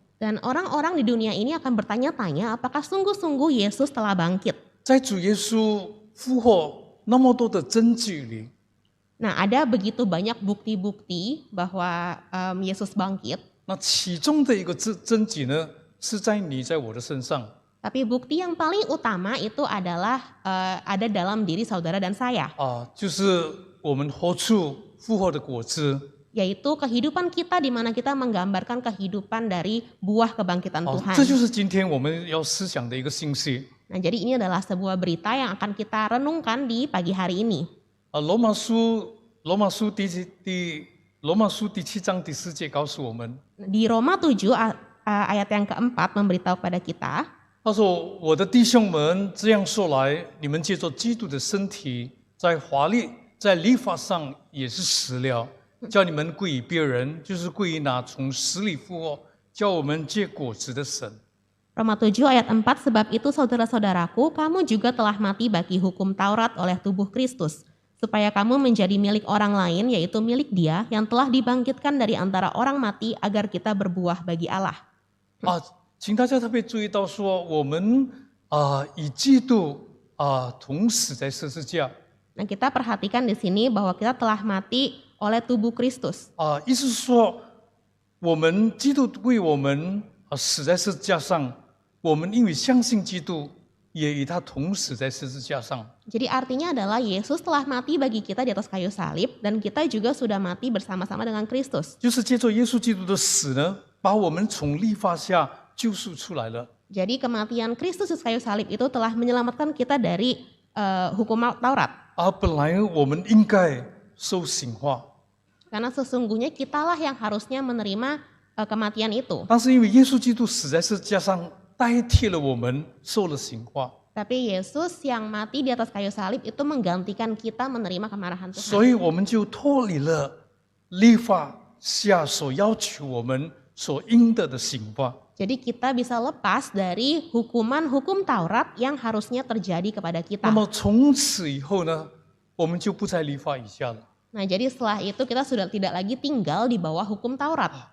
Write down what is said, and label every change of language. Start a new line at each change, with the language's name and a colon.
Indonesian: Dan orang-orang di dunia ini akan bertanya-tanya apakah sungguh-sungguh Yesus telah bangkit.
Chinese: 在主耶稣复活那么多的证据里，
Indonesian: Nah, ada begitu banyak bukti-bukti bahwa Yesus bangkit.
Chinese: 那其中的一个证据呢，是在你在我的身上。
Indonesian: Tapi bukti yang paling utama itu adalah ada dalam diri saudara dan saya.
Chinese: 就是我们活出复活的果子。
Indonesian: Yaitu kehidupan kita di mana kita menggambarkan kehidupan dari buah kebangkitan Tuhan.
Chinese: 这就是今天我们要思想的一个信息。
Indonesian: Nah, jadi ini adalah sebuah berita yang akan kita renungkan di pagi hari ini.
Chinese: 罗马书第7章第4节告诉我们，
Indonesian: Di Roma 7 ayat yang keempat memberitahu kepada kita,
Chinese: 他说：“我的弟兄们，这样说来，你们借着基督的身体，在律法上也是死了，叫你们归于别人，就是归于那从死里复活，叫我们结果子的神。”
Indonesian: Roma 7 ayat 4, sebab itu saudara-saudaraku, kamu juga telah mati bagi hukum Taurat oleh tubuh Kristus, supaya kamu menjadi milik orang lain, yaitu milik Dia yang telah dibangkitkan dari antara orang mati agar kita berbuah bagi Allah.
Chinese: 请大家特别注意到说，我们与基督同死在十字架。
Indonesian: Nah, kita perhatikan di sini bahwa kita telah mati oleh tubuh Kristus.
Chinese: 意思是说，我们基督为我们死在十字架上，我们因为相信基督，也与他同死在十字架上。
Indonesian: Jadi artinya adalah Yesus telah mati bagi kita di atas kayu salib dan kita juga sudah mati bersama-sama dengan Kristus.
Chinese: 就是借着耶稣基督的死呢，把我们从律法下救赎出来了。
Indonesian: Jadi kematian Kristus di kayu salib itu telah menyelamatkan kita dari hukum Taurat.
Chinese: 本来我们应该受刑罚，
Indonesian: Karena sesungguhnya kitalah yang harusnya menerima kematian itu.
Chinese: 但是因为耶稣基督死在十字架上，代替了我们受了刑罚，
Indonesian: Tapi Yesus yang mati di atas kayu salib itu menggantikan kita menerima kemarahan Tuhan.
Chinese: 所以我们就脱离了律法下所要求我们所应得的刑罚。
Indonesian: Jadi kita bisa lepas dari hukuman-hukum Taurat yang harusnya terjadi kepada
Chinese: 那
Indonesian: kita.
Chinese: 么从此以后呢，我们就不在律法以下了。
Indonesian: Nah, jadi setelah itu kita sudah tidak lagi tinggal di bawah hukum Taurat.